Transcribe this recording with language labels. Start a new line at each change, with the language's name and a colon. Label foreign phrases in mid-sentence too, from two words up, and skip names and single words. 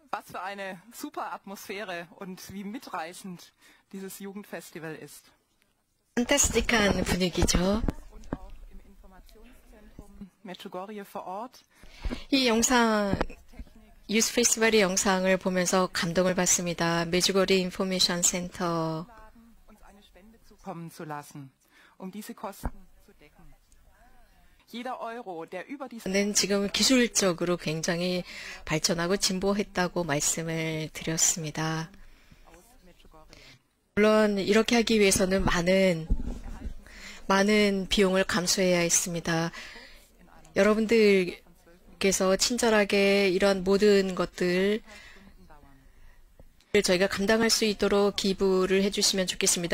German: Was für eine super Atmosphäre und wie mitreißend dieses Jugendfestival ist.
Korean: 판타스틱한 분위기죠.
German: Und auch im Informationszentrum Medjugorje vor Ort.
Korean: 이 영상, 유스 페스티벌의 영상을 보면서 감동을 받습니다. 메주거리 인포메이션 센터.
German: uns eine Spende zukommen zu lassen, diese Kosten zu decken. Jeder Euro, der über die
Korean: 는 지금 기술적으로 굉장히 발전하고 진보했다고 말씀을 드렸습니다. 물론 이렇게 하기 위해서는 많은 비용을 감수해야 했습니다. 여러분들께서 친절하게 이런 모든 것들을 저희가 감당할 수 있도록 기부를 해주시면 좋겠습니다.